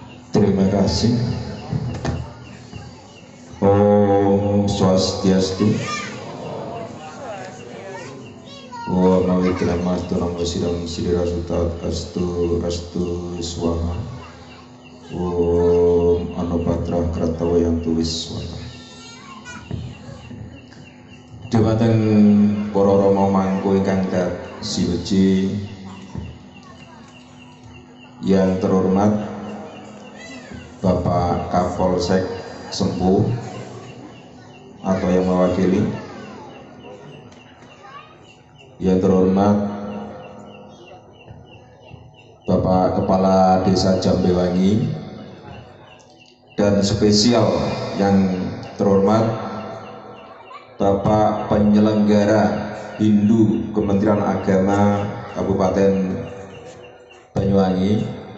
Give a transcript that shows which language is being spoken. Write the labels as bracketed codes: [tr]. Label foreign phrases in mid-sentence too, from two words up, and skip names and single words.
[id] Terima kasih. [sa] Om Swastiastu. Om Nawikramatu Namo Sidam Sidira Sutat Astu Astu Swaha. Om Anupatra Kratawayantu Wiswata. [jv] Dumateng para rama mangku ingkang siweci, [id] yang terhormat Bapak Kapolsek Sempu atau yang mewakili, yang terhormat Bapak Kepala Desa Jambewangi, dan spesial yang terhormat Bapak Penyelenggara Hindu Kementerian Agama Kabupaten Banyuwangi.